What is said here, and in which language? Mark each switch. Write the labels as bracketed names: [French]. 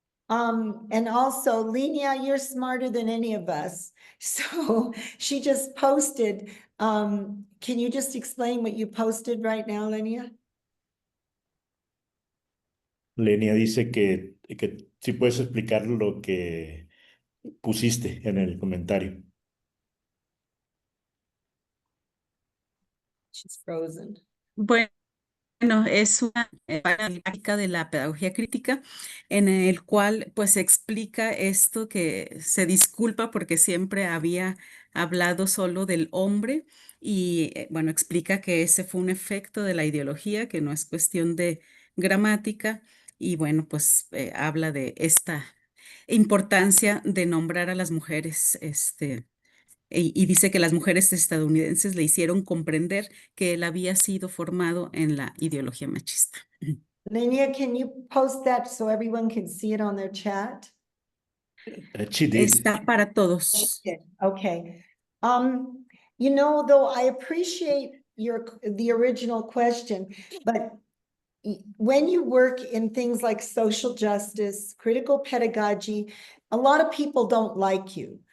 [English] And also, Lenia, you're smarter than any of us. So she just posted, can you just explain what you posted right now, Lenia? [Spanish] Lenia dice que si puedes explicar lo que pusiste en el comentario. [English] She's frozen. [Spanish] Bueno, es una práctica de la pedagogía crítica en el cual pues se explica esto que se disculpa porque siempre había hablado solo del hombre y bueno, explica que ese fue un efecto de la ideología, que no es cuestión de gramática y bueno, pues habla de esta importancia de nombrar a las mujeres, y dice que las mujeres estadounidenses le hicieron comprender que él había sido formado en la ideología machista. [English] Linnea, can you post that so everyone can see it on their chat? She did. [Spanish] Está para todos. [English] Okay. You know, though I appreciate the original question, but when you work in things like social justice, critical pedagogy, a lot of people don't like you.